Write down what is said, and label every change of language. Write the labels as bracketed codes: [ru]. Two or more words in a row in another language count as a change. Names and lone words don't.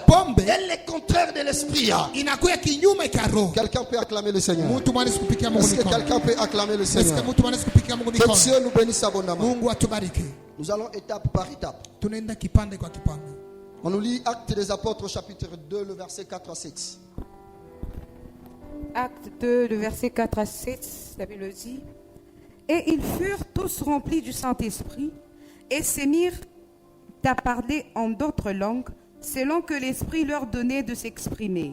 [sw] Mpombe [fr] est le contraire de l'esprit. [sw] inakuwa kinyume cha roho. [fr] Quelqu'un peut acclamer le Seigneur. [sw] Mtu mwanaweza kupigia Mungu [fr] Est-ce que [sw] mikono. [fr] quelqu'un peut acclamer le Est-ce que Seigneur? [sw] mtu mwanaweza kupigia Mungu [fr] Que [sw] mikono? [fr] Dieu nous bénisse abondamment. [sw] Mungu atubariki. [fr] Nous allons étape par étape. [sw] Tunaenda kipande kwa kipande. [fr] On nous lit Actes des Apôtres chapitre 2, le verset 4 à 6. Acte 2, le verset 4 à 7, la Bible dit. Et ils furent tous remplis du Saint-Esprit et se mirent à parler en d'autres langues, selon que l'Esprit leur donnait de s'exprimer.